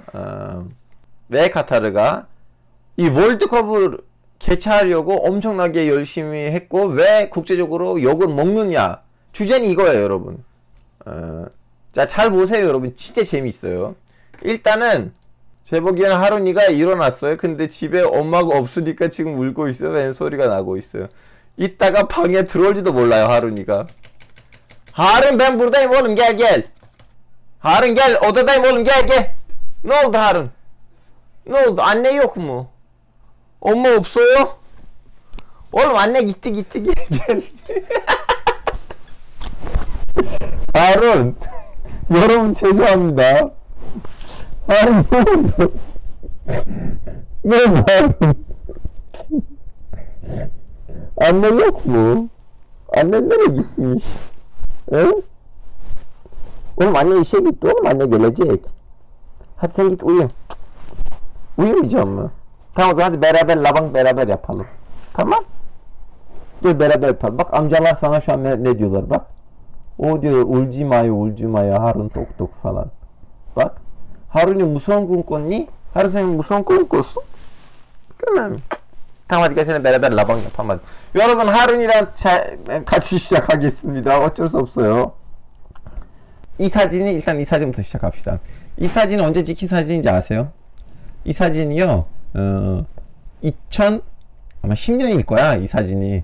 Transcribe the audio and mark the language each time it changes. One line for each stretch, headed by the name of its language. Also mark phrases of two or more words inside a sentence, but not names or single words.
Korean: 왜 카타르가 이 월드컵을 개최하려고 엄청나게 열심히 했고 왜 국제적으로 욕을 먹느냐, 주제는 이거예요 여러분. 자, 잘 보세요 여러분. 진짜 재밌어요. 일단은 제 보기에는 하루니가 일어났어요. 근데 집에 엄마가 없으니까 지금 울고 있어요. 웬 소리가 나고 있어요. 이따가 방에 들어올지도 몰라요 하루니가.
Turkish: Harun, ben buradayım oğlum, gel gel. Harun gel, odadayım oğlum, gel gel. Ne oldu Harun? Ne oldu? Anne yok mu?
Korean: 엄마 없어요? 오늘
Turkish: anne gitti gel.
Korean: 하룬, 여러분 죄송합니다. 하룬, 네, 하룬.
Turkish: anne yok mu? Anne nereye gitmiş? Oğlum anne işe gitti oğlum, anne gelecek. Hadi sen git uyu. Uyumayacağım mı? Tamam o zaman hadi beraber labang beraber yapalım. Tamam? Gel beraber yapalım. Bak amcalar sana şu an ne diyorlar bak. O diyor 울지마요 Harun 톡톡 falan. Bak.
Korean: Harun이 무서운 꿈 꿨니? Harun sen 무서운 꿈 꿨어?
Turkish: 그러면 tamam hadi gel seninle beraber labang yapalım.
Korean: 여러분 하룬이랑 같이 시작하겠습니다. 어쩔 수 없어요. 이 사진이 일단 이 사진부터 시작합시다. 이 사진은 언제 찍힌 사진인지 아세요? 이 사진이요. 2010년일 거야 이 사진이.